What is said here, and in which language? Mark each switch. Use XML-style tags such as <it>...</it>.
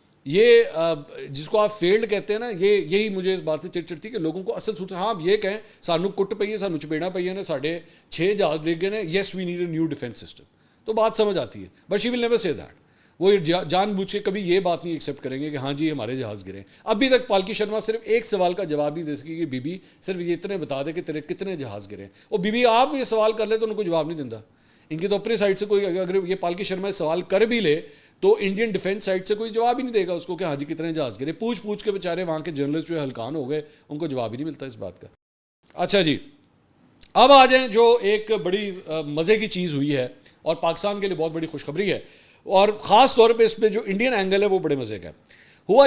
<ur>یہ جس کو آپ فیلڈ کہتے ہیں نا، یہی مجھے اس بات سے چڑ چڑتی کہ لوگوں کو اصل صورت، ہاں آپ یہ کہیں</ur> <pa>سانو کٹ پئی ہے، سانو چپیڑا پئی ہے نے، ساڑھے 6 جہاز ڈگ گئے ہیں،</pa> <en>yes we need a new defence system,</en> <ur>تو بات سمجھ آتی ہے.</ur> <en>But she will never say that.</en> <ur>وہ جان بوجھ کے کبھی یہ بات نہیں ایکسیپٹ کریں گے کہ ہاں جی ہمارے جہاز گرے. ابھی تک پالکی شرما صرف ایک سوال کا جواب نہیں دے سکی کہ بی بی صرف یہ اتنے بتا دے کہ تیرے کتنے جہاز گرے. اور بی بی آپ یہ سوال کر لے تو ان کو جواب نہیں دیتا. ان کی تو اپنی سائڈ سے کوئی، اگر یہ پالکی شرما سوال کر بھی لے تو انڈین ڈیفینس سائڈ سے کوئی جواب ہی نہیں دے گا اس کو کہ ہاں جی کتنے جہاز گرے. پوچھ کے بیچارے وہاں کے جرنلسٹ جو ہے ہلکان ہو گئے، ان کو جواب ہی نہیں ملتا اس بات کا. اچھا جی، اب آ جائیں جو ایک بڑی مزے کی چیز ہوئی ہے اور پاکستان کے لیے بہت بڑی خوشخبری ہے، اور خاص طور پہ اس پہ جو انڈین اینگل ہے وہ بڑے مزے کا ہوا.</ur>